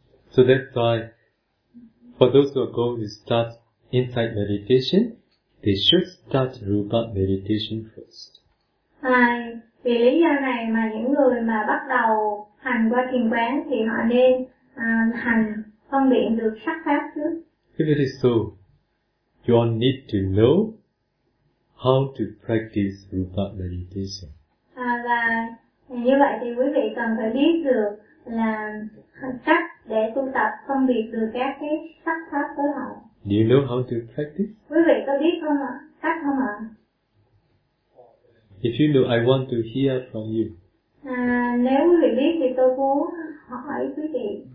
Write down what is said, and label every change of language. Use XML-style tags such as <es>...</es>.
<en>So that's why for those who are going to start insight meditation, they should start rupa meditation first.</en> <vi>Vì lý do này mà những người mà bắt đầu hành qua thiền quán thì họ nên hành phân biệt được sắc pháp trước.</vi> <en>If it is so, you all need to know how to practice rupa meditation.</en> <vi>Và như vậy thì quý vị cần phải biết được là cách để tu tập phân biệt được các cái sắc pháp phối hợp.</vi> <en>Do you know how to practice?</en> <vi>Quý vị có biết không ạ? Cách không ạ?</vi> <en>If you know, I want to hear from you.</en> <vi>Nếu quý vị biết thì tôi muốn hỏi quý vị.</vi>